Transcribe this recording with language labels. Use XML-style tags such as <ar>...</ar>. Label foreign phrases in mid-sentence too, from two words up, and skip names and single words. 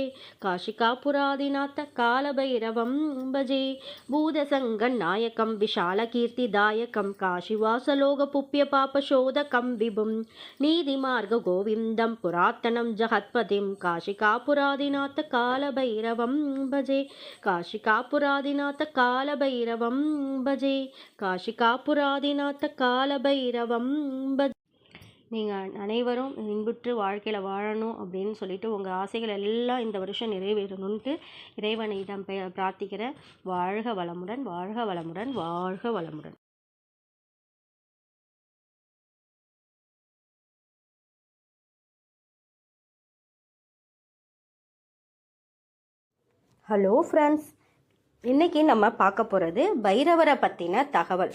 <sa>काशिकापुरादिनाथ कालभैरवं भजे भूतसङ्गनायकं विशालकीर्तिदायकं काशीवासलोकपुप्यपापशोधकं विभुं नीतिमार्गगोविन्दं पुरातनं जगत्पतिं काशिकापुरादिनाथ कालभैरवं भजे काशिकापुरादिनाथ कालभैरवं भजे</sa> <ta>काशिकापुरादिनाथ कालभैरवं भजे நீங்கள் அனைவரும் இன்புற்று வாழ்க்கையில் வாழணும் அப்படின்னு சொல்லிட்டு உங்கள் ஆசைகள் எல்லாம் இந்த வருஷம் நிறைவேறணுன்ட்டு இறைவனிடம் பிரார்த்திக்கிற. வாழ்க வளமுடன், வாழ்க வளமுடன், வாழ்க வளமுடன்.</ta> <en>hello friends,</en> <ta>இன்றைக்கி நம்ம பார்க்க போகிறது பைரவரை பற்றின தகவல்.</ta>